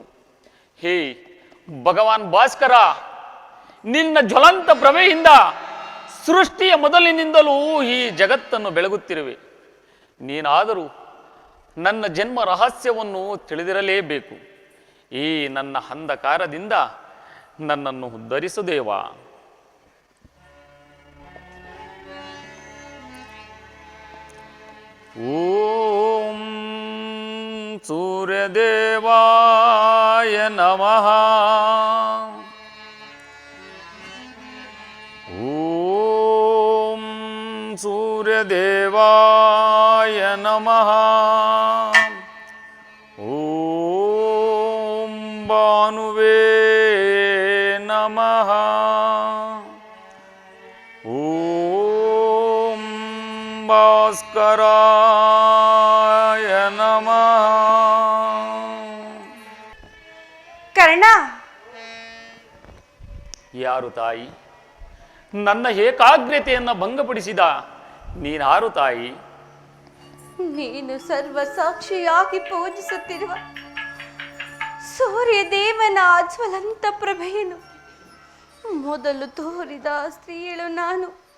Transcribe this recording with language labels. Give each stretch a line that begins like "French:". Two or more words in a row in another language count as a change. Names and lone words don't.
Kannada: ಹೇ ಭಗವಾನ್ ಭಾಸ್ಕರ, ನಿನ್ನ ಜ್ವಲಂತ ಪ್ರಭೆಯಿಂದ ಸೃಷ್ಟಿಯ ಮೊದಲಿನಿಂದಲೂ ಈ ಜಗತ್ತನ್ನು ಬೆಳಗುತ್ತಿರುವೆ. ನೀನಾದರೂ ನನ್ನ ಜನ್ಮ ರಹಸ್ಯವನ್ನು ತಿಳಿದಿರಲೇಬೇಕು. ಈ ನನ್ನ ಅಂಧಕಾರದಿಂದ ನನ್ನನ್ನು ಉದ್ಧರಿಸು ದೇವಾ.
Sanskrit: ಓಂ ಸೂರ್ಯದೇವಾಯ ನಮಃ. ಓಂ ಸೂರ್ಯದೇವಾಯ ನಮಃ. ಓಂ ಭಾನುವೇ ನಮಃ. ಓಂ ಭಾಸ್ಕರಾಯ ನಮಃ.
Kannada: ಕರ್ಣ, ಯಾರು ತಾಯಿ? ನನ್ನ ಏಕಾಗ್ರತೆಯನ್ನು ಭಂಗಪಡಿಸಿದ ನೀನಾರು ತಾಯಿ? ನೀನು ಸರ್ವ ಸಾಕ್ಷಿಯಾಗಿ ಪೂಜಿಸುತ್ತಿರುವ ಸೂರ್ಯದೇವನ ಜ್ವಲಂತ ಪ್ರಭೆಯನ್ನು ಮೊದಲು ತೋರಿದ ಸ್ತ್ರೀಯಳು ನಾನು.